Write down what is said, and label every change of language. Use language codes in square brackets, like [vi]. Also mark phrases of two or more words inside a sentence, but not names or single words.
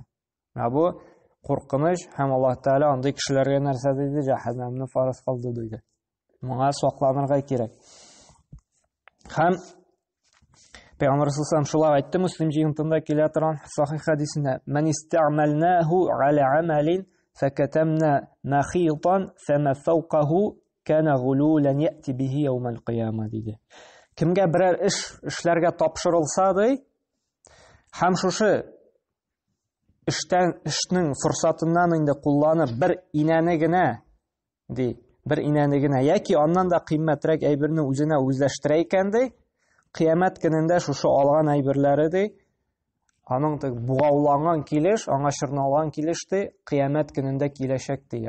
[tt] Бу куркыныч һәм Аллаһ Тәгалә андый кешеләргә нәрсә диде? Җәһәннәмне фарыз кылды диде. Моңа сакланырга кирәк. Һәм Пәйгамбәр саллаллаһу шулай әйтте, Муслим җыентында килә торган сахих хадисендә: [ar] "من استعملناه على عمل فكتمنا مخيطا فما فوقه كان غلولا يأتي به يوم القيامة" [tt] диде. Кемгә берәр эшләргә тапшырылса ди, һәм шушы эшнең форсатыннан инде кулланып бер инәне генә ди, бер инәне генә яки аннан да кыйммәтрәк әйберне үзенә үзләштерә икән ди, кыямәт көнендә шушы алган әйберләре ди, аның бугауланган килеш, аңа чорналган килеш ди, кыямәт көнендә киләчәк ди.